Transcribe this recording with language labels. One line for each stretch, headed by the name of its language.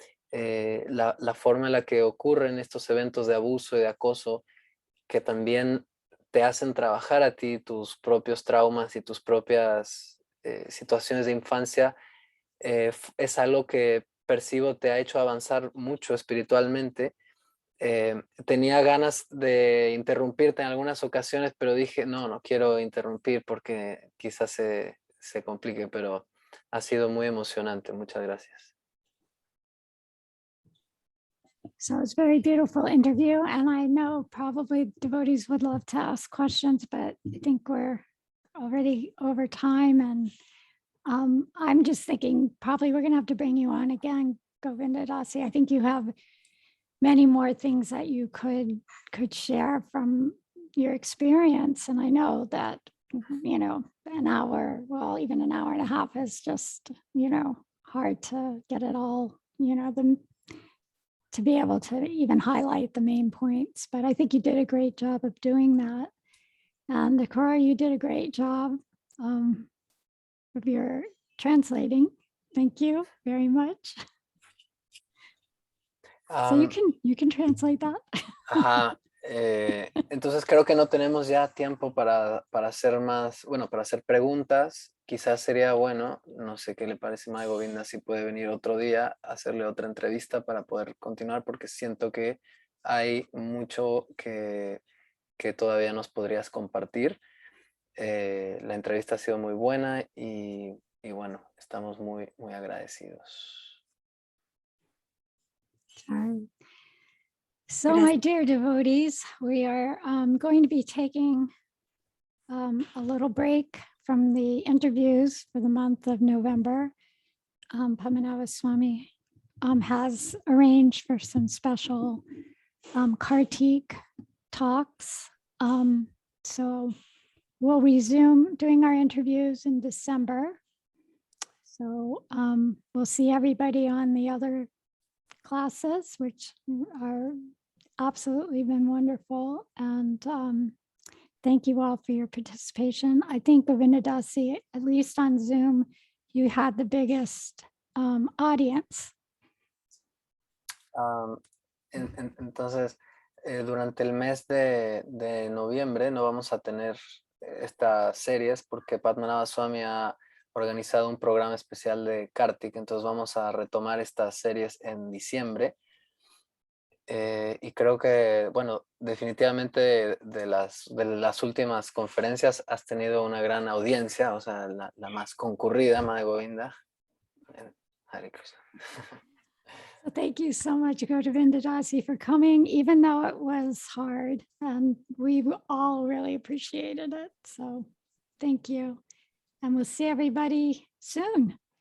Spanish: La forma en la que ocurren estos eventos de abuso y de acoso que también te hacen trabajar a ti tus propios traumas y tus propias situaciones de infancia, es algo que percibo te ha hecho avanzar mucho espiritualmente. Tenía ganas de interrumpirte en algunas ocasiones, pero dije, no quiero interrumpir porque quizás se complique, pero ha sido muy emocionante. Muchas gracias.
English: So it's a very beautiful interview, and I know probably devotees would love to ask questions, but I think we're already over time, and I'm just thinking probably we're going to have to bring you on again, Govinda Dasi. I think you have many more things that you could share from your experience, and I know that an hour, well, even an hour and a half is just hard to get it all, to be able to even highlight the main points. But I think you did a great job of doing that. And Akora, you did a great job of your translating. Thank you very much. So you can translate that. Ajá.
Spanish: Entonces creo que no tenemos ya tiempo para hacer más, bueno, para hacer preguntas. Quizás sería bueno, no sé qué le parece a Govinda, si puede venir otro día a hacerle otra entrevista para poder continuar, porque siento que hay mucho que todavía nos podrías compartir. La entrevista ha sido muy buena y bueno, estamos muy, muy agradecidos.
English: So my dear devotees, we are going to be taking a little break from the interviews for the month of November. Padmanabha Swami has arranged for some special Kartik talks. So we'll resume doing our interviews in December. So we'll see everybody on the other classes, which are absolutely been wonderful. And thank you all for your participation. I think Govinda Dasi, at least on Zoom, you had the biggest audience.
Spanish: Entonces, durante el mes de noviembre no vamos a tener estas series porque Padmanabha Swami ha organizado un programa especial de Kartik, entonces vamos a retomar estas series en diciembre. Y creo que, bueno, definitivamente de las últimas conferencias has tenido una gran audiencia, o sea, la más concurrida, Madre Govinda.
Sanskrit: Hare Krishna.
English: So thank you so much, Govinda Dasi, for coming, even though it was hard, and we all really appreciated it. So thank you. And we'll see everybody soon.